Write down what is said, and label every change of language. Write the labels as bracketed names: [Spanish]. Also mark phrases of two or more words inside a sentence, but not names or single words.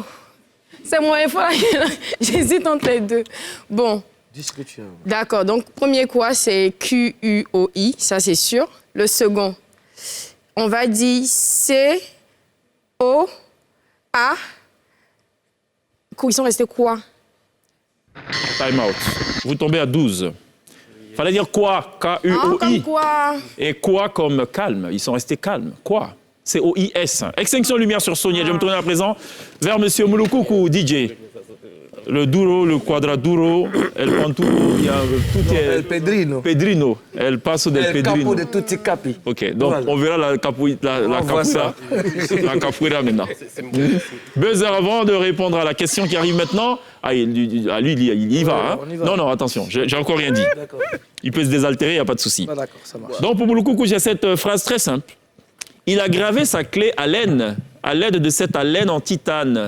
[French] C'est mon effort. J'hésite entre les deux. Bon. D'accord. Donc, premier quoi, c'est Q-U-O-I. Ça, c'est sûr. Le second, on va dire C-O-A. Ils sont restés quoi? [English] Time out. [French] Vous tombez à 12. Fallait dire quoi? K-U-O-I. Comme quoi? Et quoi comme calme? Ils sont restés calmes. Quoi? C-O-I-S. Extinction de lumière sur Sonia. Je vais me tourner à présent vers Monsieur Moulou-Coucou, DJ. Le duro, le quadraduro, el panturo, il y a tout est... [Spanish] El Pedrino. Pedrino. El paso del Pedrino. [Italian] El capo de tutti capi. [French] OK, donc voilà. On verra la capoeira maintenant. Buzzer avant de répondre à la question qui arrive maintenant. Ah, lui, il y va. Hein? Non, attention, j'ai encore rien dit. Il peut se désaltérer, il n'y a pas de souci. D'accord, ça marche. Donc, pour Moulou-Coucou, j'ai cette phrase très simple. Il a gravé sa clé à laine, à l'aide de cette haleine en titane.